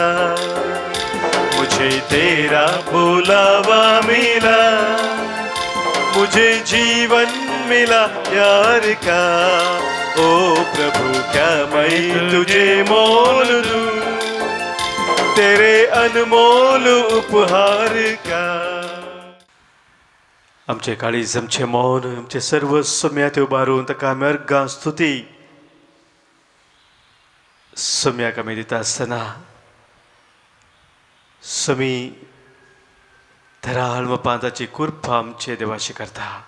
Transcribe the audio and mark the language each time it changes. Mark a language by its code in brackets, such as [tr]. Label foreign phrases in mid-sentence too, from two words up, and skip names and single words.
[hi] मुझे तेरा बुलावा मिला, मुझे जीवन मिला प्यार का. ओ प्रभु क्या मैं तुझे मोल दूं, तेरे अनमोल उपहार का. [kok] आमचे काळीज आमचे मौन आमचे सर्व सम्यात उबारून ताका आमी अर्गां स्तुती सम्याक आमी दिता आसतना समी धराळ पांताची कृपा आमचे देवाशी करता.